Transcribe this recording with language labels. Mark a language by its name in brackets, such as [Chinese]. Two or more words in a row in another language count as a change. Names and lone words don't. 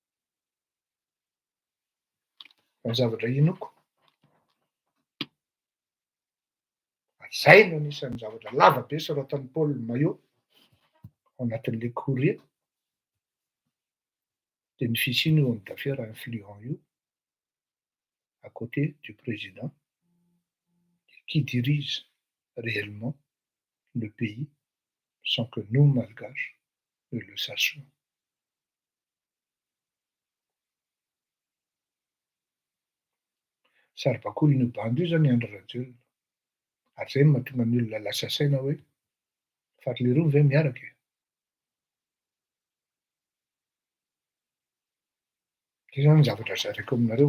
[Malagasy] Fa ny zavatra inoko, zay no anisan'ny zavatra lavabe soratan'i Paul Maillot ao anatin'le courrier dia ny fisiany [French] homme d'affaires influent [Malagasy] io, [French] à côté du président, qui dirige réellement le pays sans que nous, Malgaches, ne le sachions. [Malagasy] Saribakoly no bandy io zany Andry Rajoelina. Ary zay no mahatonga ny olona lasa saina hoe fary le roa ve miaraka e? Zay zany zavatra zaraiko aminareo.